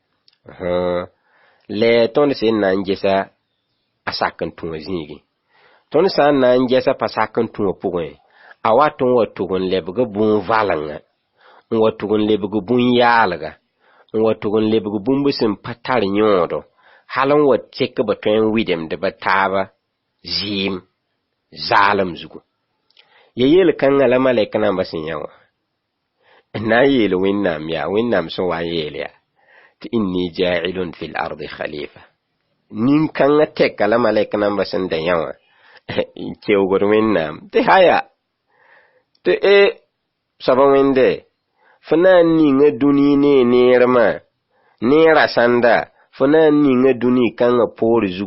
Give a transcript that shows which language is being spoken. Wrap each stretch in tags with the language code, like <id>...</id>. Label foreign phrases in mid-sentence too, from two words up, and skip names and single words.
<mos>la tõnd sẽn na n gesa a sak n tũ wã zĩigẽ tõnd sã n na n gesa pa sak n tũ wã pʋgẽ a wat n wa tʋg n lebg bũn-valengã n wa tʋg n lebg bũn-yaalga n wa tʋg n lebg bũmb sẽn pa tar yõodo hal n wa tek ba tõe n widemd ba taaba zɩɩm zaalem zugu ya yel-kãngã la malɛk nambã sẽn yã wã n na n yeel wẽnnaam yaa wẽnnaam sẽn wa n yeel yaa tɩ</mos> <ar>inni jaa'ilun fi l-ardi khalifa</ar> <mos>nin-kãngã tɛka la malɛk nambã sẽn da yã wã n keoogd wẽnnaam tɩ haya tɩ soaba wẽnde fo na n ninga dũni ne neermã neera sãnda fo na n ninga dũni</mos>